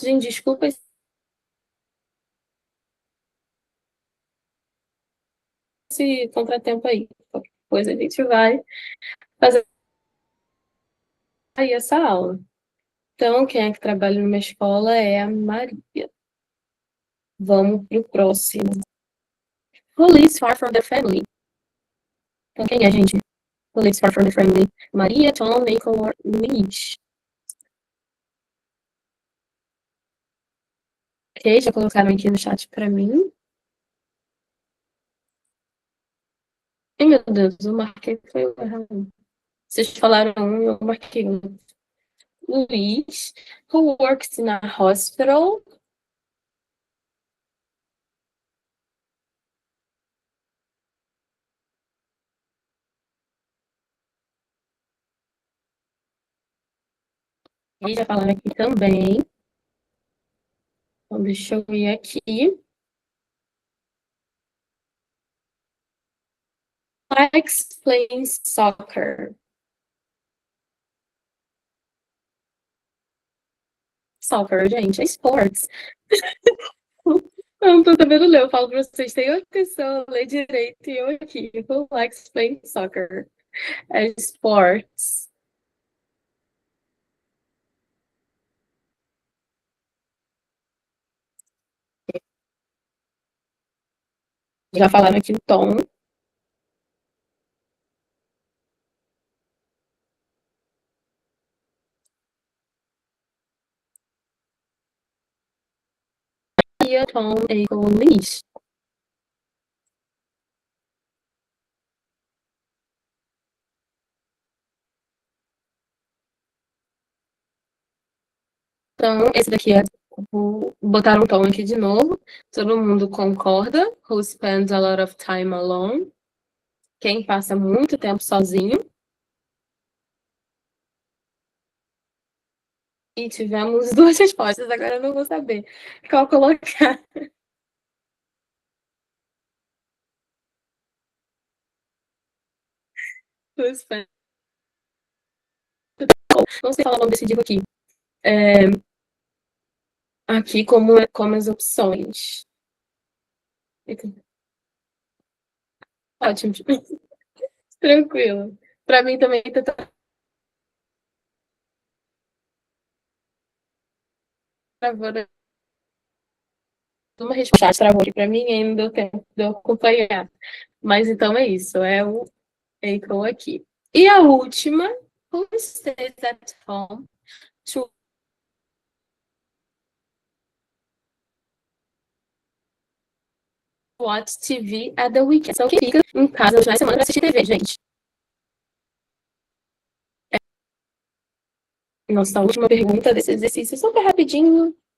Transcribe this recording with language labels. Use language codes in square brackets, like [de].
[pt] Gente, desculpa esse contratempo aí. Qualquer coisa a gente vai fazer aí essa aula. Então, quem é que trabalha numa escola é a Maria. Vamos para o próximo. [en] Who lives far from their family? [pt] Então, quem é, gente? [en] Who lives far from their family? Maria, Tom, Nicole, Luiz. [pt] Ok, já colocaram aqui no chat para mim. Ai, meu Deus, eu marquei foi o errado. Vocês falaram um e eu marquei um. [en] Luiz, who works in a hospital. [pt] E já falaram aqui também. Então, deixa eu ir aqui. [en] Likes playing soccer. [pt] Soccer, gente, é esportes. Eu não tô sabendo ler, eu falo pra vocês, tem outra pessoa, lê direito e eu aqui. [en] Who likes playing soccer? [pt] É esportes. Já falaram aqui o Tom. E o Tom é com o Luiz. Então, esse daqui é. Botaram o Tom aqui de novo. Todo mundo concorda. [en] Who spends a lot of time alone? [pt] Quem passa muito tempo sozinho. E tivemos duas respostas, agora eu não vou saber qual colocar. Não sei falar o nome desse livro aqui. Aqui como as opções. Ótimo. Tranquilo. Para mim também tá travando uma resposta. Travou aqui para mim e ainda deu tempo de eu acompanhar. Mas então é isso. É o Eiko aqui. E a última. [en] Who stays at home to watch TV at the weekend? [pt] Então, quem fica em casa nos finais de semana para assistir TV, gente? Nossa, última pergunta desse exercício, super rapidinho.